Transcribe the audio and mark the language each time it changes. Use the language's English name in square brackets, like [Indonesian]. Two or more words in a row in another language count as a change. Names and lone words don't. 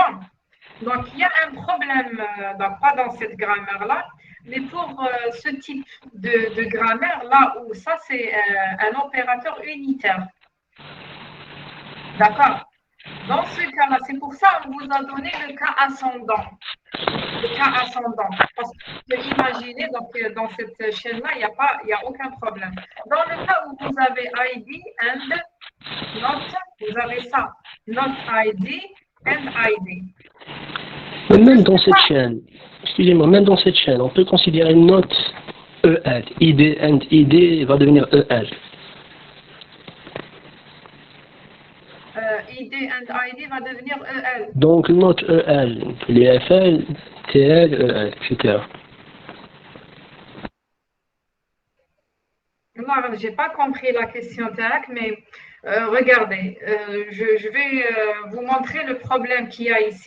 [French] Donc, il y a un problème, donc pas dans cette grammaire-là, mais pour ce type de grammaire, là où ça, c'est un opérateur unitaire. D'accord? Dans ce cas-là, c'est pour ça qu'on vous a donné le cas ascendant. Le cas ascendant. Parce que imaginez, donc, dans cette chaîne-là, il n'y a aucun problème. Dans le cas où vous avez [English] ID and not, [French] vous avez ça. [English] Not ID and ID. [French] Mais même dans cette chaîne, excusez-moi, même dans cette chaîne, on peut considérer note EL. [English] ID and ID [French] va devenir EL. [English] ID and ID [French] va devenir EL. Donc, note EL, les FL, TL, EL, etc. Moi, je n'ai pas compris la question, Tarak, mais regardez, je vais vous montrer le problème qu'il y a ici.